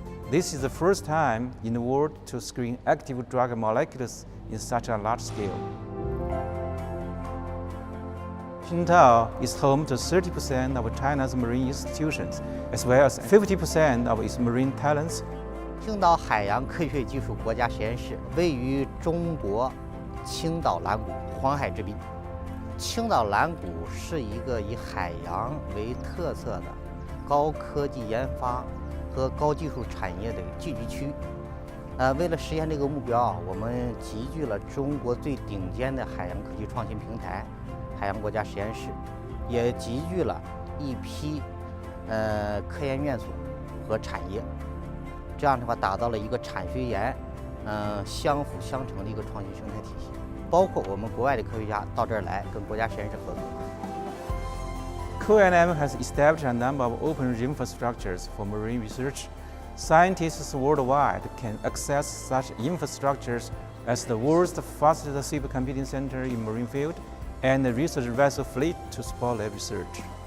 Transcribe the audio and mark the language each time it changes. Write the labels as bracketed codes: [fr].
[en] This is the first time in the world to screen active drug molecules in such a large scale. Qingdao is home to 30% of China's marine institutions, as well as 50% of its marine talents. [zh] 青岛海洋科学技术国家实验室位于中国青岛蓝谷黄海之滨。青岛蓝谷是一个以海洋为特色的高科技研发和高技术产业的聚集区。为了实现这个目标，我们集聚了中国最顶尖的海洋科技创新平台海洋国家实验室，也集聚了一批科研院所和产业，这样的话打造了一个产学研相辅相成的一个创新生态体系。包括我们国外的科学家到这儿来跟国家实验室合作。 [en] QNM has established a number of open infrastructures for marine research. Scientists worldwide can access such infrastructures as the world's fastest supercomputing center in marine field and the research vessel fleet to support their research.